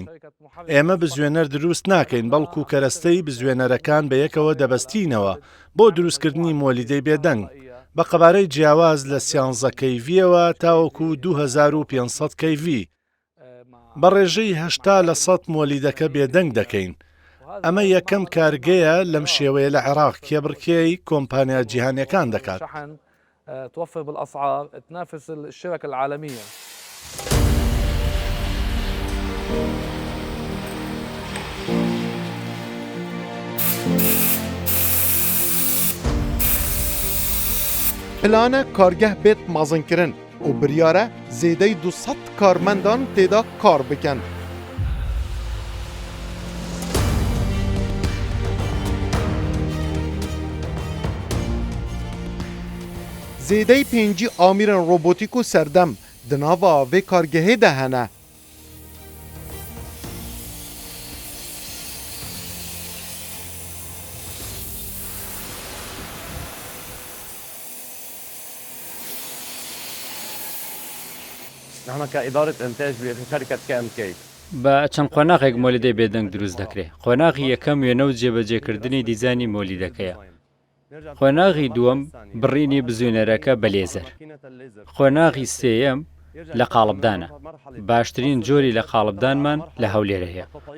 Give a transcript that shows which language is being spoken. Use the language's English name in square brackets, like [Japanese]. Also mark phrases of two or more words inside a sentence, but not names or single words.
[Central Kurdish] ئێمە بزوێنەر دروست ناکەین بەڵکو کەرەستەی بزوێنەرەکان بە یەکەوە دەبەستینەوە بۆ دروستکردنی مۆلیدەی بێدەنگ بە قەبارەی جیاواز لە 13 کەیڤیەوە تاوەکو 2500 کەیڤی. بە ڕێژەی 80 لە 100 مۆلیدەکە بێدەنگ دەکەین. ئەمە یەکەم کارگەیە لەم شێوەیە لە عێراق کێبڕکێی کۆمپانیا جیهانیەکان دەکات. [Arabic] توفر بالأسعار تنافس الشركة العالمية. [Kurdish] Plana kargeh bêt mazinkirin û biryare zêdey 200 karmendan têda kar bikin. Zêdey pêncî amîrên robotîk û serdem di nava vê kargehê de hene. [Arabic] نحن كإدارة إنتاج بشركة KMK [Central Kurdish] بە چەند قۆناغێک مۆلیدەی بێدەنگ دروست دەکرێت. قۆناغی یەکەم وێنە و جێبەجێکردنی دیزانی مۆلیدەکەیە. قۆناغی دووەم بڕینی بزوێنەرەکە بە لێزەر. قۆناغی سێیەم لە قاڵبدانە. باشترین جۆری لە قاڵبدانمان لە هەولێرە هەیە.